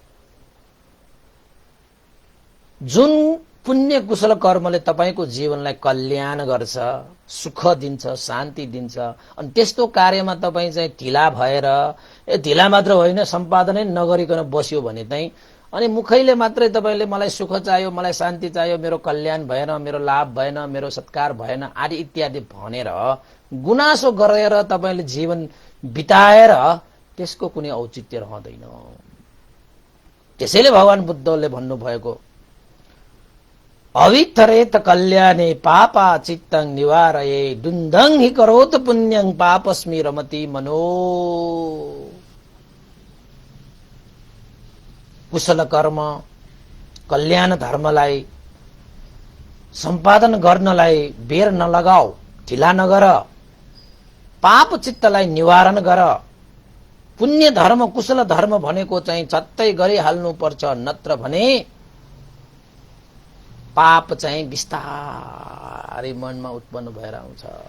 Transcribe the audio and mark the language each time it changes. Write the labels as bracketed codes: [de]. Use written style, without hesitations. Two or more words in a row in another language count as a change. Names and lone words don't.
[ne] जुन पुण्य कुशल कर्मले तपाईको जीवनलाई कल्याण गर्छ, सुख दिन्छ, शान्ति दिन्छ, अनि त्यस्तो कार्यमा तपाईँ चाहिँ ढिला भएर ढिला मात्र होइन सम्पादनै नगरिकन बस्यो भने चाहिँ अनि मुखैले मात्रै तपाईले मलाई सुख चाहियो, मलाई शान्ति चाहियो, मेरो कल्याण भएन, मेरो लाभ भएन, मेरो सत्कार भएन आदि इत्यादि भनेर गुनासो गरेर तपाईले जीवन बिताएर त्यसको कुनै औचित्य रहँदैन। त्यसैले भगवान बुद्धले भन्नुभएको [pi] अवित्तरेत कल्याणे पापा चित्तं निवारये दुन्दं हि करोत पुण्यं पापस्मि रमति मनो। [ne] कुशल कर्म कल्याण धर्मलाई सम्पादन गर्नलाई बेर नलगाऊ, ढिला नगर, पाप चित्तलाई निवारण गर। पुण्य धर्म कुशल धर्म भनेको चाहिँ झट्टै गरिहाल्नु पर्छ, नत्र भने पाप चाहिँ बिस्तारै मनमा उत्पन्न भएर आउँछ।